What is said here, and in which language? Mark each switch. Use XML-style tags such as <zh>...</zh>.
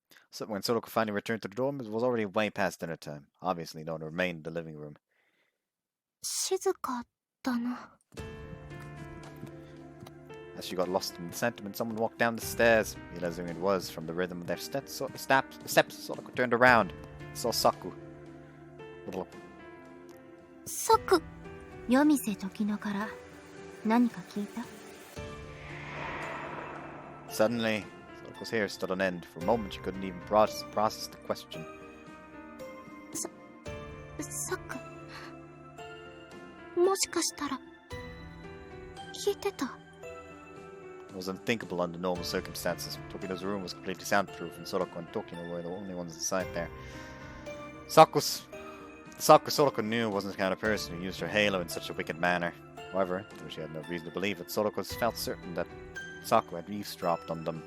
<en>So when Soraka finally returned to the dorm, it was already way past dinner time. Obviously, no one remained in the living room.</en> <ja>静かだな。</ja> <en>As she got lost in sentiment, someone walked down the stairs. Realizing who it was from the rhythm of their steps, Soraka turned around and saw Saku.</en> <ja>サク。夜店時のから何か聞いた？</ja> <en>Suddenly, Sorako's hair stood on end. For a moment, she couldn't even process the question.</en> <ja>サク。もしかしたら聞いてた？</ja> <en>It was unthinkable under normal circumstances. Tokino's room was completely soundproof, and Sorako and Tokino were the only ones inside there. Sorako knew wasn't the kind of person who used her halo in such a wicked manner. However, though she had no reason to believe it, Sorako felt certain that Saku had eavesdropped on them.</en>